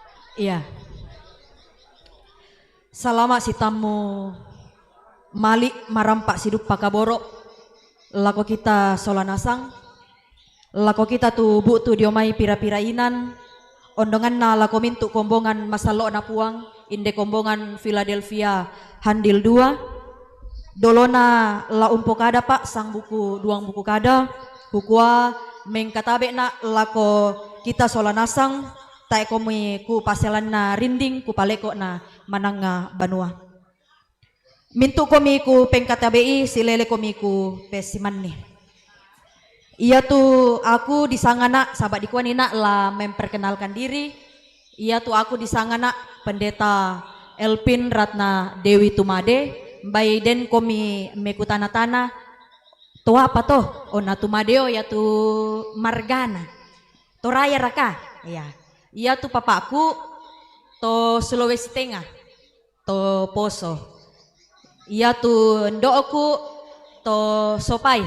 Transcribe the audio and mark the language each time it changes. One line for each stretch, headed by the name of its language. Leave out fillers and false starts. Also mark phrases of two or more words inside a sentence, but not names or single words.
Toraja-Sa'dan: Iya. Salama si tamu Malik marampak sidup pakaboro. Lako kita solanasang. Lako kita tu bu tu diomai pira-pirainan. Ondongan na lako mintu kombongan masalo na puang. Inde kombongan Philadelphia handil 2. Dolona la umpo kada pak sang buku duang buku kada. Hukua mengkatabe na lako kita solanasang. Tai komi ku paselan na rinding ku paleko na mananga banua. Mintu komi ku pengkatabe silele komi ku pesiman nih. Ia tu aku disangana sahabat dikuanina lah
Indonesian: memperkenalkan diri.
Toraja-Sa'dan: Ia tu aku disangana pendeta Elpin Ratna Dewi Tumade. Baiden komi mekutana-tana. To apa toh? Ona Tumadeo ya tu Margana. To raya raka. Iya. Ia tu papaku to Sulawesi Tengah. To Poso. Ia tu ndoku to Sopai.